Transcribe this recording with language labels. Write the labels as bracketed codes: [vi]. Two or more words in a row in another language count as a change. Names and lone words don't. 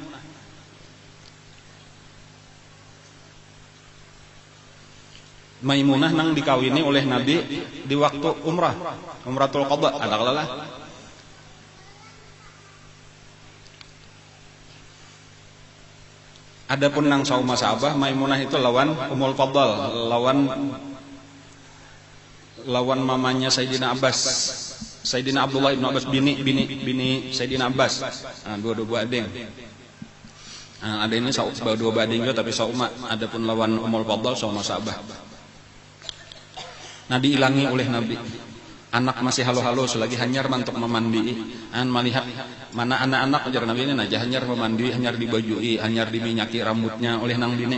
[bjn] Maimunah nang dikawini oleh Nabi di waktu umratul qada, ada kalalah. Adapun nang sauma sahabah, Maimunah itu lawan Ummul Fadl, lawan mamanya Sayyidina Abbas, Sayyidina Abdullah ibn Abbas, bini Sayyidina Abbas. Nah, dua-dua ading. Nah, ada ini dua bading juga tapi sauma. Adapun lawan Ummul Fadl sauma sahabah. Nah, diilangi oleh Nabi. Anak masih halo-halo selagi hanyar mantuk memandi. An melihat mana anak-anak ajar Nabi ini aja hanyar memandi, hanyar dibajui, hanyar diminyaki rambutnya oleh nang bini.